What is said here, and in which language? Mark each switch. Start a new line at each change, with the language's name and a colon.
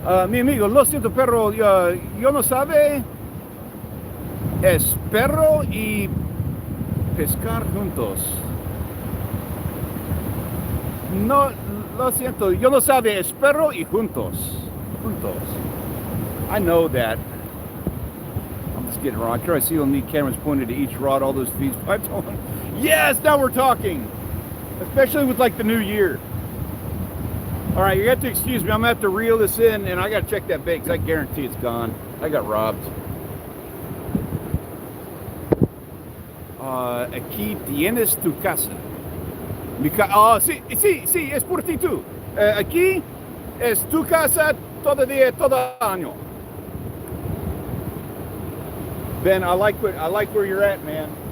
Spanish: Mi amigo, lo siento, pero yo no sabe. Espero y pescar juntos. No, lo siento, yo no sabe, espero y juntos.
English: Juntos. I know that. I'm just getting wrong. I try to see on the cameras pointed to each rod, all those feeds. Yes, now we're talking. Especially with like the new year. All right, you have to excuse me. I'm gonna have to reel this in, and I gotta check that bait because I guarantee it's gone. I got robbed.
Spanish: Aquí tienes tu casa. Sí, es por ti tú. Aquí es tu casa todo día, todo año.
English: Ben, I like where you're at, man.